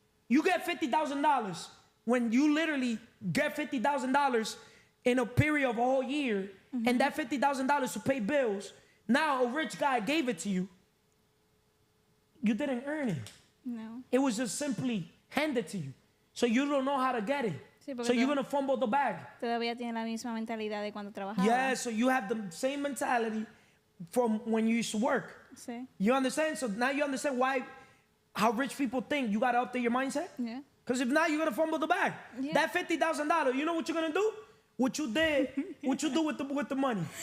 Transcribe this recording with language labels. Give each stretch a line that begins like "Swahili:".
English: You get $50,000 when you literally get $50,000 in a period of a whole year, and that $50,000 to pay bills. Now a rich guy gave it to you. You didn't earn it. No. It was just simply handed to you. So you don't know how to get it.
Spanish: Sí, porque
English: So you're going to fumble the bag.
Spanish: Todavía tiene la misma mentalidad de cuando trabajaba.
English: Yeah, so you have the same mentality from when you used to work.
Spanish: Sí.
English: You understand? So now you understand how rich people think. You got to update your mindset? Yeah. Because if not, you're going to fumble the bag. Yeah. That $50,000, you know what you're going to do? What you do with the money.